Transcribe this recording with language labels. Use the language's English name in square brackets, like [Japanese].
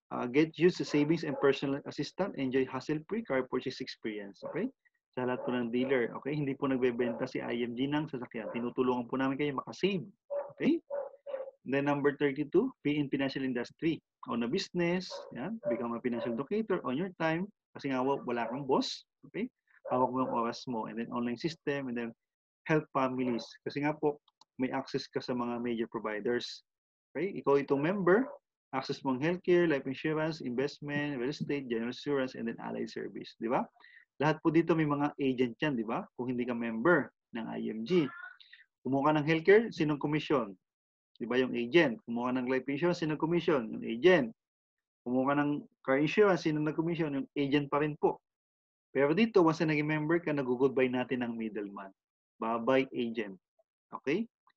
[English] Get used to savings and personal assistant. Enjoy hassle-free car purchase experience, okay? [Filipino] Sa lahat po ng dealer, okay? Hindi po nagbebenta si IMG ng sasakyan. Tinutulungan po namin kayo makasave, okay? [English] Then number 32, be in financial industry. Own a business, yan. Become a financial educator on your time. [Filipino] Kasi nga wala kang boss, okay? Hawak mo yung oras mo. [English] And then online system, and then help families. Kasi nga po, may access ka sa mga major providers. Okay? [Filipino] Ikaw itong member, access mong healthcare, life insurance, investment, real estate, general insurance, and then allied service. Di ba? Lahat po dito may mga agent yan, di ba? Kung hindi ka member ng IMG. Kumuha ka ng healthcare, sinong commission? Di ba yung agent? Kumuha ka ng life insurance, sinong commission? Yung agent. Kumuha ka ng car insurance, sinong nag-commission? Yung agent pa rin po. Pero dito, once na naging member ka, nag-goodbye natin ng middleman. [English] Bye-bye agent. [Filipino] Okay?